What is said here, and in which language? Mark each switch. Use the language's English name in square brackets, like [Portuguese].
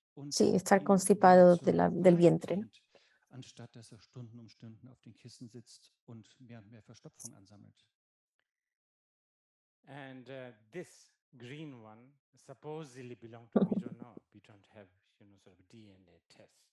[Spanish] Sí, estar constipado del vientre, ¿no? [German] Anstatt dass Stunden um Stunden auf den Kissen sitzt und mehr Verstopfung ansammelt. [English] And this green one supposedly belong to, we don't know, we don't have, sort of DNA test.